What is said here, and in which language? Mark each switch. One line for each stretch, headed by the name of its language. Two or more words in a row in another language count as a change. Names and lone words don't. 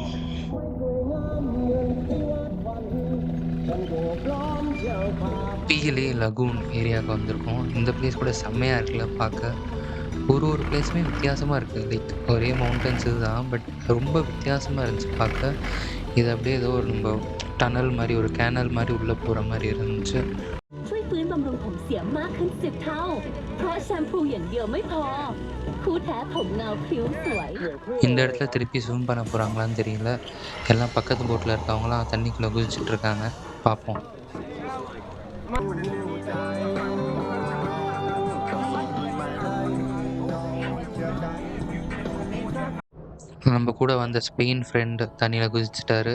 Tamil: பீலே லகூன் ஏரியாவுக்கு வந்திருக்கோம். இந்த பிளேஸ் கூட செம்மையாக இருக்குல்ல பார்க்க. ஒரு பிளேஸுமே வித்தியாசமாக இருக்குது. லைக் ஒரே மவுண்டன்ஸ் இதுதான், பட் ரொம்ப வித்தியாசமாக இருந்துச்சு பார்க்க. இது அப்படியே ஏதோ ஒரு நம்ம டனல் மாதிரி ஒரு கேனல் மாதிரி உள்ளே போகிற மாதிரி இருந்துச்சு.
Thai: ช่วยฟื้นบำรุงผมเสียมากขึ้น10 เท่า เพราะแชมพูอย่างเดียวไม่พอ คู่แท้ผมเงาพริ้วสวย
Tamil: இந்த இடத்துல திருப்பி ஸ்விம் பண்ண போகிறாங்களான்னு தெரியல. எல்லாம் பக்கத்து போட்டில் இருக்கவங்களாம் தண்ணிக்குள்ளே குதிச்சுட்டு இருக்காங்க. பார்ப்போம். நம்ம கூட வந்த ஸ்பெயின் ஃப்ரெண்டு தண்ணியில் குதிச்சிட்டாரு.